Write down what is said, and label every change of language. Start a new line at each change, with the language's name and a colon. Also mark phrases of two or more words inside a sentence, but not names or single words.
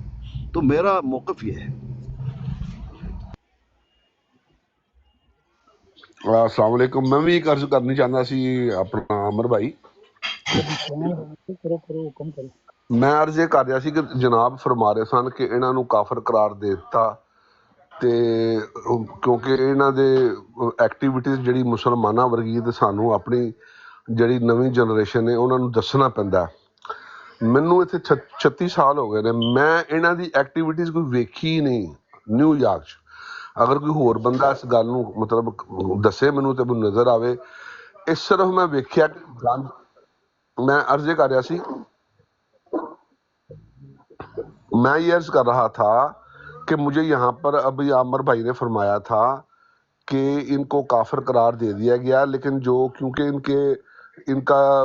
Urdu: تو میرا موقف یہ ہے.
Arabic: السلام علیکم.
Punjabi: میں بھی ایک عرض کرنی چاہتا سی اپنا عمر بھائی. میں عرض یہ کر رہا سی کہ جناب فرما رہے سن کہ انہاں نو کافر قرار دے دتا تے کیونکہ انہاں دے ایکٹیویٹیز جڑی مسلماناں ورگی تے سانو اپنی جڑی نویں جنریشن ہے انہاں نو دسنا پیندا ہے. مینوں اتنے 36 سال ہو گئے نے میں انہاں دی ایکٹیویٹیز کوئی ویکھی ہی نہیں نیو یارک چ. اگر کوئی ہور بندہ اس گل نو مطلب دسے مینوں تے مینوں نظر آوے. اس صرف میں ویکھیا کہ میں عرض یہ کر رہا سی
Urdu: میں یہ عرض کر رہا تھا کہ مجھے یہاں پر ابھی عامر بھائی نے فرمایا تھا کہ ان کو کافر قرار دے دیا گیا لیکن جو کیونکہ ان کا